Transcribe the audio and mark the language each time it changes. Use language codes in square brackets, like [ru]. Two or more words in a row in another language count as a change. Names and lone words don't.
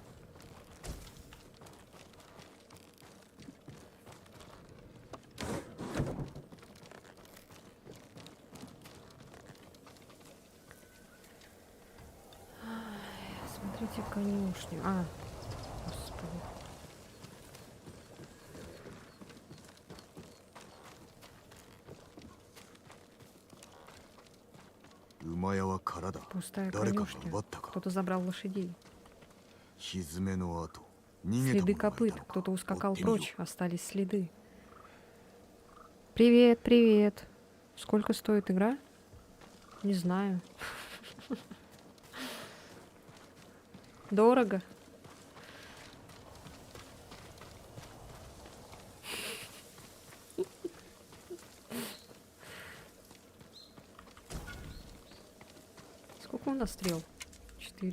[ru] Ай, смотрите конюшню. А, господи. [ja] 馬屋は空だ [ru] Пустая [ja] 誰かが [ru] конюшня. [ja] 奪ったか [ru] Кто-то забрал лошадей. [ja] 蹄の跡逃げた [ru] Следы [ja] 者がいた [ru] копыт. [ja] のか [ru] Кто-то [ja] 追 [ru] ускакал [ja] ってみよう [ru] прочь. Остались следы. Привет, привет. Сколько стоит игра? Не знаю. Дорого. Сколько у нас стрел? 4.